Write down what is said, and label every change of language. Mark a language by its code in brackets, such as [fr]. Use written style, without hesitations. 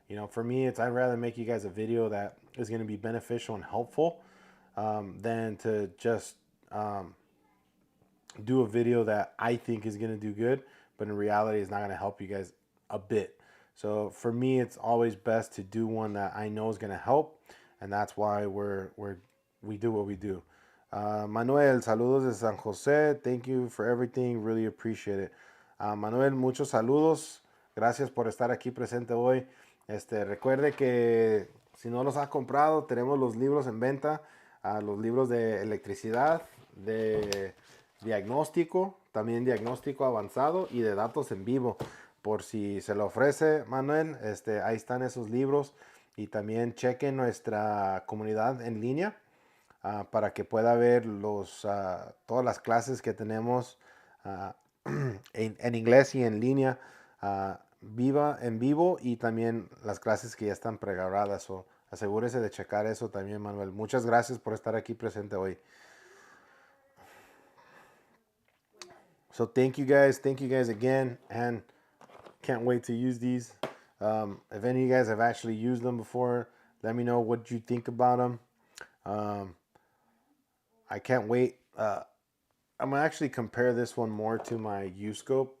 [en] For me, I'd rather make you guys a video that is going to be beneficial and helpful, than to just do a video that I think is going to do good, but in reality is not going to help you guys a bit. So for me, it's always best to do one that I know is going to help, and that's why we do what we do. Manuel, [es] saludos de San Jose. [en] Thank you for everything. Really appreciate it. Manuel, [es] muchos saludos. Gracias por estar aquí presente hoy. Recuerde que si no los ha comprado, tenemos los libros en venta. Los libros de electricidad, de diagnóstico, también diagnóstico avanzado y de datos en vivo. Por si se lo ofrece Manuel, ahí están esos libros y también chequen nuestra comunidad en línea para que pueda ver todas las clases que tenemos uh, en inglés y en línea, en vivo y también las clases que ya están pregrabadas. So, asegúrese de checar eso también, Manuel. Muchas gracias por estar aquí presente hoy. [en] So thank you guys again, and can't wait to use these. If any of you guys have actually used them before, let me know what you think about them. I can't wait. I'm gonna actually compare this one more to my U-scope.